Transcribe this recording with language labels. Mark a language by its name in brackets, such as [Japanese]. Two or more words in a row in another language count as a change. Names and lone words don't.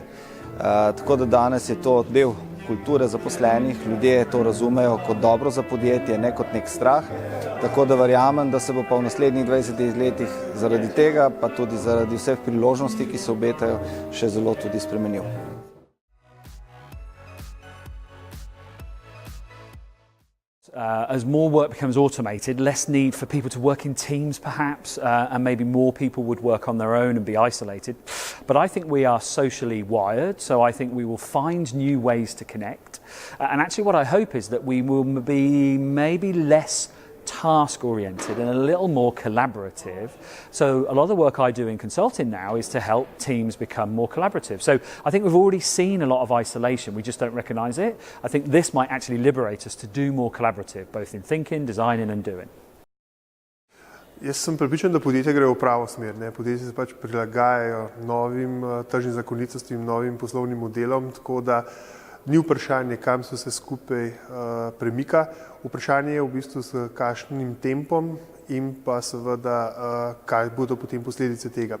[Slovenian] Tako da danes je to del kulture zaposlenih, ljudje to razumejo kot dobro za podjetje, ne kot nek strah. Tako da verjamem, da se bo pa v naslednjih 20 letih zaradi tega, pa tudi zaradi vseh priložnosti, ki se obetajo, še zelo tudi spremenil. [English] As more work becomes automated, less need for people to work in teams perhaps, and maybe more people would work on their own and be isolated. But I think we are socially wired, so I think we will find new ways to connect. And actually what I hope is that we will be maybe less task-oriented and a little more collaborative. So a lot of the work I do in consulting now is to help teams become more collaborative. So I think we've already seen a lot of isolation, we just don't recognise it. I think this might actually liberate us to do more collaborative, both in thinking, designing and doing. [Slovenian] Jaz sem prepričan, da podjetja grejo v pravo smer. Podjetja se pač prilagajajo novim tržnim zakonitostim, novim poslovnim modelom, tako da ni vprašanje, kam se vse skupaj premika. Vprašanje je v bistvu s kakšnim tempom in pa seveda, kaj bodo potem posledice tega.